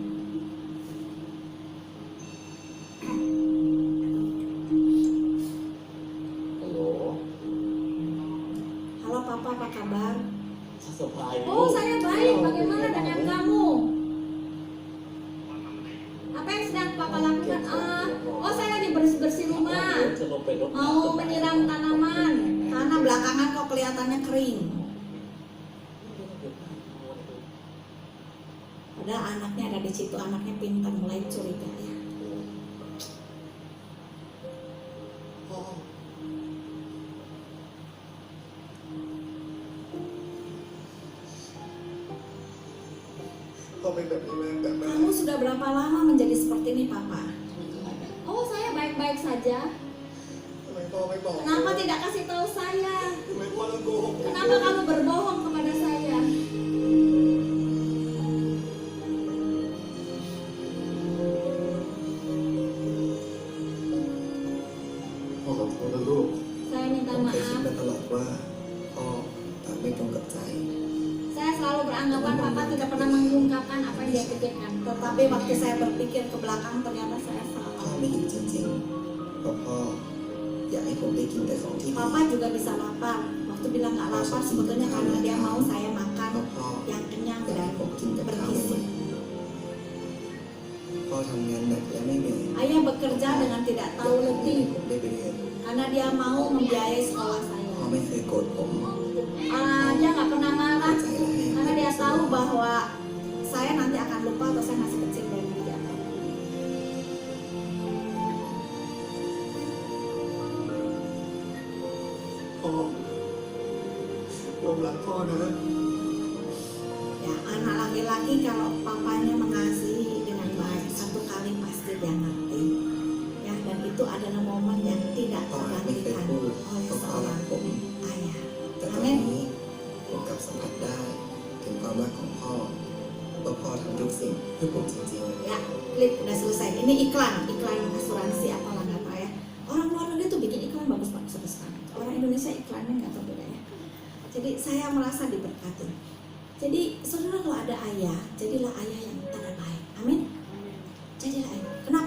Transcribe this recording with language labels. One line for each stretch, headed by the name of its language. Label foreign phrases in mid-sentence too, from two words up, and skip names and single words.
Indonesian: Halo Halo papa, apa kabar?
Thai: สบายดี
Indonesian: Oh saya baik, bagaimana dengan kamu? Apa yang sedang papa lakukan? Oh saya lagi bersih-bersih rumah,
Thai: จะลงไปรดน้ำ
Indonesian: mau menyiram tanaman karena belakangan kok kelihatannya kering. Padahal anaknya ada di situ, anaknya pintar, mulai curiga ya.
Thai: พ่อ พ่อเป็นแบบนี้มาตั้งแต่แร
Indonesian: Kamu
Thai: ก
Indonesian: sudah berapa lama menjadi seperti ini papa? Oh saya baik-baik saja.
Thai: ทำไมพ่อไม่บอก
Indonesian: Kenapa tidak kasih tahu saya?
Thai: ทำไมพ่อต้องโกหกผม
Indonesian: Kenapa kamu berbohong kepada saya?
Thai: พ่อขอโทษนะลูก
Indonesian: Saya
Thai: ผ
Indonesian: minta
Thai: มเคยคิด
Indonesian: maaf.
Thai: มาตลอดว่าพ่อตอบไม่ตรงกับใจ
Indonesian: Saya selalu beranggapan papa tidak pernah mengungkapkan apa yang dia pikirkan. Tetapi waktu saya berpikir ke belakang ternyata saya
Thai: พ่อ
Indonesian: salah.
Thai: ไม่หิวจริงๆเพราะพ่ออยากให้ผมได้กินแต่ของที่ดี
Indonesian: Papa juga bisa lapar. Waktu bilang nggak lapar sebetulnya karena dia mau saya
Thai: เพ
Indonesian: makan
Thai: ราะพ่อ
Indonesian: yang kenyang
Thai: อยากให้
Indonesian: dan
Thai: ผมกินแต่ข้าว
Indonesian: bergizi.
Thai: พ่อทำงานหนักและไม่เหนื่อย
Indonesian: Ayah bekerja dengan tidak
Thai: อยาก
Indonesian: tahu
Thai: ให้
Indonesian: letih
Thai: ผมได้ไปเรียน
Indonesian: karena dia mau membiayai sekolah
Thai: พ่อ
Indonesian: saya.
Thai: ไม่เคยโกรธผม
Indonesian: Dia nggak pernah
Thai: เข้า
Indonesian: marah
Thai: ใจและให้
Indonesian: karena dia tahu bahwa saya nanti akan lupa atau saya masih kecil dan dia.
Thai: พ่อผมรักพ่อนะ
Indonesian: Ya, anak laki-laki kalau papanya mengasihi dengan baik, satu kali pasti dia ngerti. Ya, dan itu adalah momen yang tidak
Thai: พ่ออาจไม่เคย
Indonesian: tergantikan
Thai: พูด
Indonesian: oleh
Thai: ว่าพ่อรัก
Indonesian: seorang
Thai: ผม
Indonesian: ayah.
Thai: แต่ตอนนี้ผมกลับสัมผัสได้ถึงความรักของพ่อว่าพ่อทำทุกสิ่งเพื่อผมจริง
Indonesian: Ya, klik udah selesai. Ini iklan asuransi apalah nggak tahu ya. Orang luar negeri tuh bikin iklan bagus-bagus sekali. Orang Indonesia iklannya nggak tahu bedanya. Jadi saya merasa diberkati. Jadi saudara kalau ada ayah, jadilah ayah yang terbaik. Amin. Jadilah ayah. Kenapa?